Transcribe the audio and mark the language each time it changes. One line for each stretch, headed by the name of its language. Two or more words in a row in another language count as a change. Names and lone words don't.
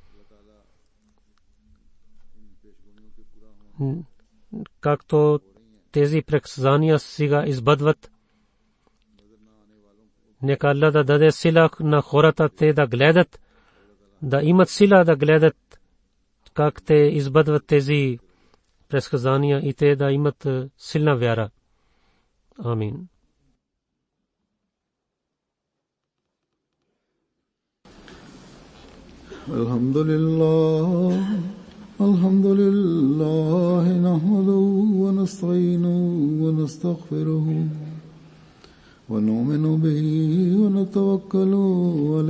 Bulgarian: Както тези предсказания сега избъдват. Нека Аллах да даде сила на хората, те да гледат, да имат сила да гледат как те избъдват тези предсказания и те да имат силна вяра. Амин.
Arabic: الحمد لله نحمده ونستعينه ونستغفره ونؤمن به ونتوكل